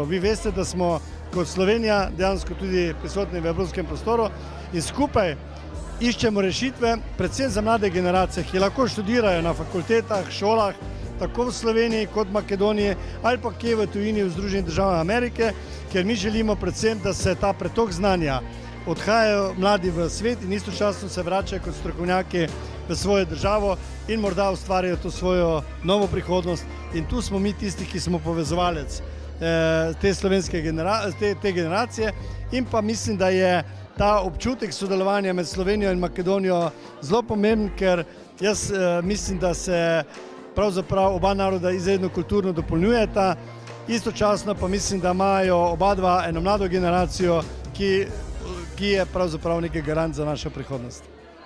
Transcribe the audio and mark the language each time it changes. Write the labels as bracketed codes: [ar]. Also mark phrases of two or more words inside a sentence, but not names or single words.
[sl] Vi veste da smo kot Slovenija dejansko tudi prisotni v evropskem prostoru in skupaj iščemo rešitve pred vse za mlade generacije, ki lahko študirajo na fakultetah, šolah, tako v Slovenija kot Makedonija, ali pa tudi v tujini [mk] во Здружени држави на Америка, [sl] ker ми želimo predvsem, da se ta pretok znanja odhajajo mladi v svet in istočasno se vračajo kot strokovnjaki v svojo državo in morda ustvarjajo to svojo novo prihodnost. In tu smo mi tisti, ki smo povezovalec te slovenske te generacije in pa mislim, da je ta občutek sodelovanja med Slovenijo in Makedonijo zelo pomemben, ker jaz mislim, da se pravzaprav oba naroda izredno kulturno dopolnjujeta, istočasno pa mislim, da imajo oba dva eno mlado generacijo, ki je pravzaprav neki garant za našo prihodnost.